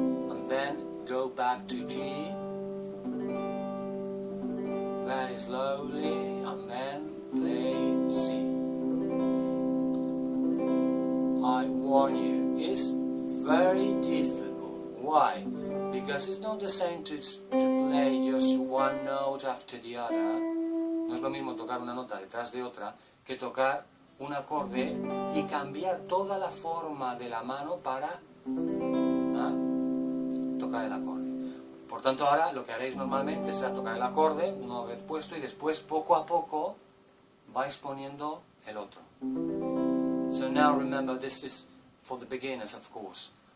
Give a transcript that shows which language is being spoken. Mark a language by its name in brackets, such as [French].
[English] And then go back to G, very slowly, and then play C. I warn you, it's very difficult. Why? Because it's not the same to play just one note after the other. [Spanish] No es lo mismo tocar una nota detrás de otra que tocar un acorde y cambiar toda la forma de la mano para tocar el acorde. Por tanto, ahora lo que haréis normalmente será tocar el acorde una vez puesto y después poco a poco vais poniendo el otro. [English] So now remember, this is for the beginners, of course.